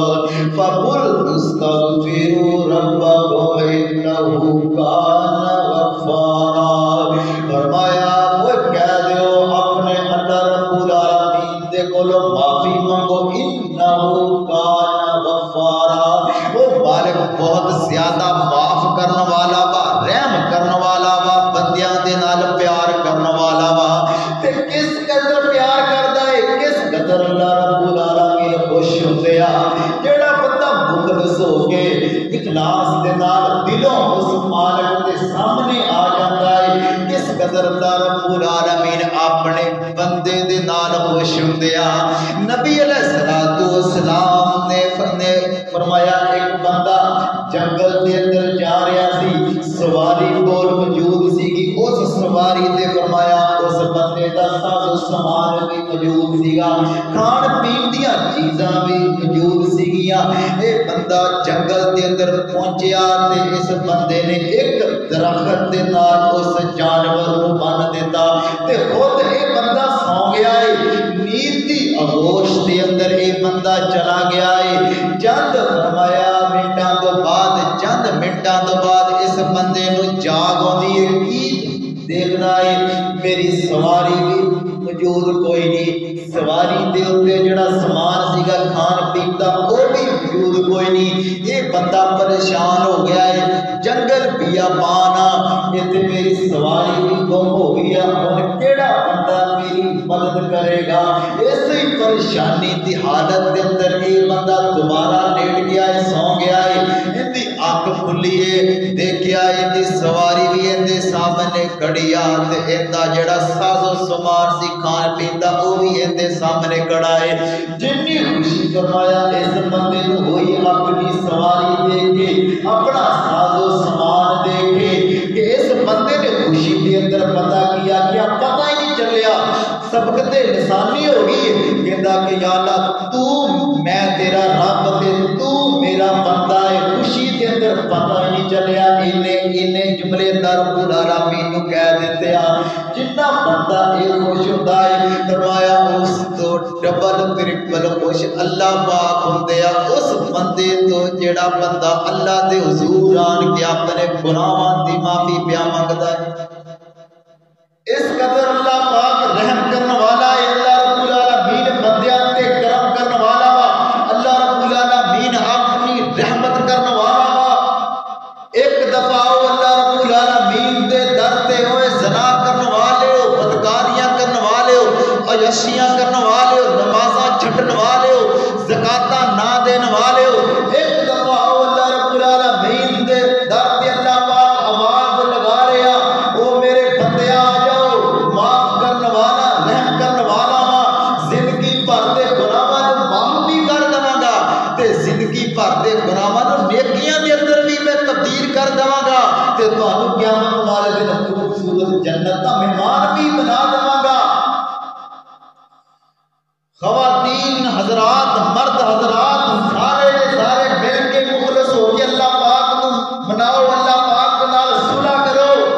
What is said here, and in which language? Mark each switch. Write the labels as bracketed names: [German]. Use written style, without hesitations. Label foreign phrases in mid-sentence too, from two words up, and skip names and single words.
[Arabic] فقل استغفروا ربکم انہ کان غفارا، [Punjabi] فرمایا وہ کہہ دیو اپنے اللہ رب العالمین دے کولو معافی منگو، [Arabic] انہ کان غفارا، [Punjabi] وہ مالک بہت زیادہ معاف کرنے والا وا، رحم کرنے والا وا، بندیاں دے نال پیار کرنے والا وا. تے کس قدر پیار کردا ہے، کس قدر اللہ رب العالمین خوش ہوندے آ جیڑا بندہ مخلص ہو کے اخلاص دے نال دلوں اس مالک دے سامنے آ جاندا ہے، کس قدر اللہ رب العالمین اپنے بندے دے نال خوش ہوندے آ. نبی [Arabic] علیہ الصلوۃ والسلام [Punjabi] نے فرمایا ایک بندہ جنگل دے اندر جا رہا سی، سواری کول موجود سی گی، اس سواری تے فرمایا اس بندے دا ساز و سامان بھی موجود سیگا، کھان پین دیاں چیزاں بھی موجود سیگیاں. اے بندہ جنگل دے اندر پہنچیا تے اس بندے نے ایک درخت دے نال اس جانور نو بن دیتا تے خود اے بندہ سو گیا ہے، نیند دی آغوش دے اندر اے بندہ چلا گیا ہے. چند فرمایا منٹاں تو بعد اس بندے نو جاگ آندی ہے، کی دیکھنا ہے میری سواری بھی موجود کوئی نہیں، سواری دے اوتے جڑا سامان سیگا کھان پین دا او بھی موجود کوئی نہیں. یہ بندہ پریشان ہو گیا ہے، جنگل بیابان ایتھے میری سواری بھی گم ہو گئی ہے، ہن کیڑا بندہ میری مدد کرے گا. اسی پریشانی دی حالت دے اندر یہ بندہ دوبارہ لیٹ گیا ہے، سو گیا ہے. اندی اکھ کھلی ہے، دیکھیا اندی سواری بھی اندے سامنے کھڑی آ تے ایندا جڑا ساز و سامان سی کھان پین دا او بھی اندے سامنے کھڑا ہے. جنی خوشی فرمایا اس بندے نو ہوئی اپنی سواری دیکھ کے، اپنا ساز و سامان دیکھ کے کہ اس بندے نے خوشی دے اندر پتہ کیا پتہ ہی نہیں چلیا، سبقت لسانی ہو گئی. کہندا کہ یا اللہ تو میں تیرا رب تے تو میرا بندہ ہے، خوشی دے اندر پتہ ہی نہیں چلیا. انہیں جملے رب العالمین نو کہہ دیتے آ. جتنا بندہ اے خوش ہوندا ہے فرمایا اس تو ڈبل ٹرپل خوش اللہ پاک ہوندے آ اس بندے تو جیڑا بندہ اللہ دے حضور آن کے اپنے گناہاں دی معافی پیا منگدا ہے. اس قدر اللہ پاک رحم کرنے والا ہے. اللہ رب العالمین بندیاں تے کرم کرنے والا وا، اللہ رب العالمین اپنی رحمت کرنے والا وا. ایک دفعہ اللہ رب العالمین دے در تے ہوئے زنا کرنے والے ہو، بدکاریاں کرنے والے ہو، عیاشیاں کرنے والے ہو، نمازاں چھٹن والے ہو، زکاتاں نہ دینے والے ہو. ایک دفعہ اللہ رب العالمین دے در تے اللہ پاک آواز لگا رہا، او میرے بندے آ جاؤ، معاف کرنے والا رحم کرنے والا وا، زندگی بھر دے گناہاں نوں معاف بھی کر دواں گا تے زندگی بھر دے گناہاں نوں نیکیاں دے اندر بھی میں تبدیل کر دواں گا تے تانوں قیامت والے دن خوبصورت جنت دا مہمان بھی بنا دواں گا. خواتین حضرات، مرد حضرات، سارے مل کے مخلص ہو کے اللہ پاک نو مناؤ، اللہ پاک نال صلح کرو.